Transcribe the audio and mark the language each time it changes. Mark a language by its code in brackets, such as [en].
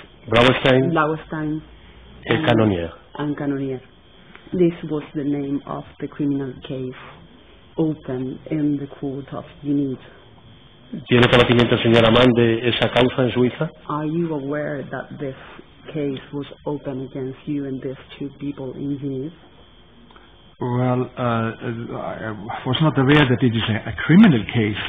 [en] Blaustein and Canonier. This was the name of the criminal case open in the court of Geneva. [es] ¿Tiene conocimiento, señor Amán, de esa causa en Suiza? [en] Are you aware that this case was open against you and these two people in Geneva? Well, I was not aware that it is a criminal case.